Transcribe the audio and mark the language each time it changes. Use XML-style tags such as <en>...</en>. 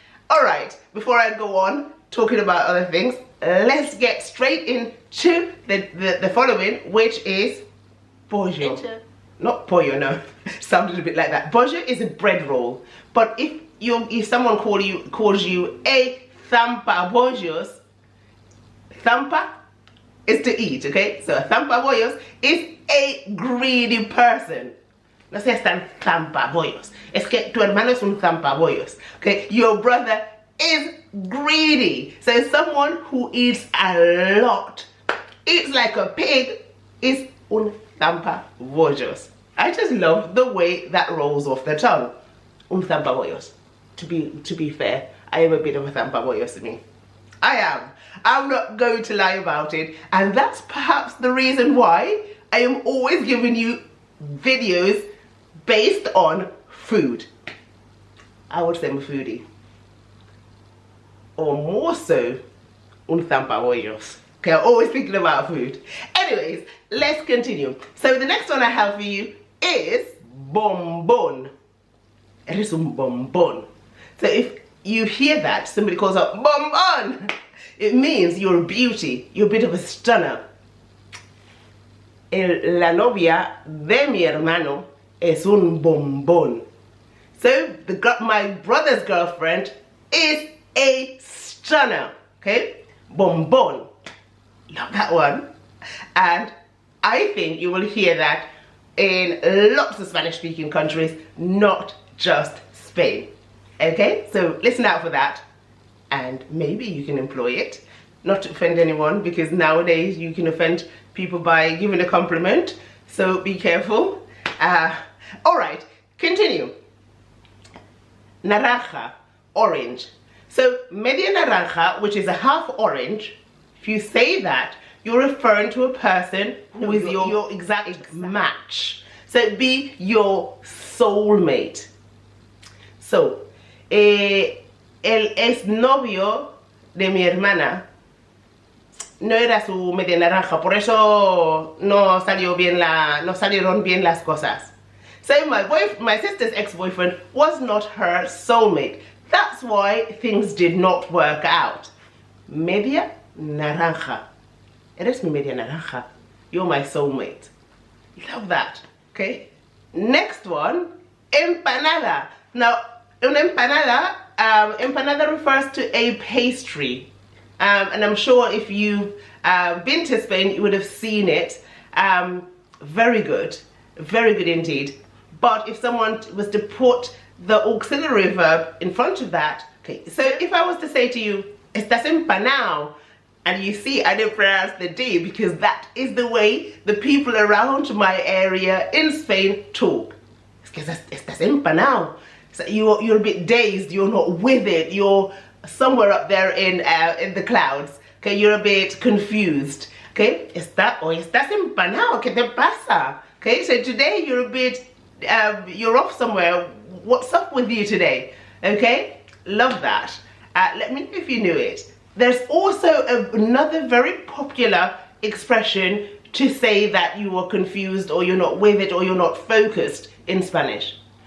<en>All right, before I go on talking about other things, let's get straight into the following, which is pollo. Not pollo, no. Sounded a bit like that. Pollo is a bread roll, but if someone calls you a zampa bollos, zampa is to eat, okay? So a zampa bollos is a greedy person.</en> <es>No seas tan zampa bollos. Es que tu hermano es un zampa bollos, okay?</es> <en>Your brother is greedy. So someone who eats a lot, eats like a pig, is un zampa bollos. I just love the way that rolls off the tongue. Un zampa bollos. To be fair, I am a bit of a zampa bollos to me. I am. I'm not going to lie about it, and that's perhaps the reason why I am always giving you videos based on food. I would say I'm a foodie. Or more so, un zampa bollos. Okay, I'm always thinking about food. Anyways, let's continue. So the next one I have for you is bombón.</en> <es>Eres un bombón.</es> <en>So if you hear that, somebody calls out bombón, it means you're a beauty, you're a bit of a stunner.</en> <es>La novia de mi hermano es un bombón.</es> <en>So my brother's girlfriend is a stunner, okay? Bombón. Love that one. And I think you will hear that in lots of Spanish-speaking countries, not just Spain. Okay, so listen out for that, and maybe you can employ it. Not to offend anyone, because nowadays you can offend people by giving a compliment, so be careful. All right, continue. Naranja, orange. So media naranja, which is a half orange, if you say that, you're referring to a person who is your exact match. So it'd be your soulmate.</en> <es>So, el exnovio de mi hermana no era su media naranja, por eso no salieron bien las cosas.</es> <en>So my sister's ex-boyfriend was not her soulmate. That's why things did not work out. Media naranja.</en> <es>Eres mi media naranja.</es> <en>You're my soulmate. Love that. Okay. Next one, empanada. Now, una empanada refers to a pastry. And I'm sure if you've been to Spain, you would have seen it. Very good indeed. But if someone was to put the auxiliary verb in front of that, okay, so if I was to say to you,</en> <es>estás empanado,</es> <en>and you see I didn't pronounce the D because that is the way the people around my area in Spain talk.</en> <es>Es que estás empanado.</es> <en>So you're a bit dazed, you're not with it, you're somewhere up there in the clouds. Okay, you're a bit confused.</en> <es>Okay, estás empanado, ¿qué te pasa?</es> <en>Okay, so today you're a bit, you're off somewhere. What's up with you today? Okay, love that. Let me know if you knew it. There's also another very popular expression to say that you are confused or you're not with it or you're not focused in Spanish.</en>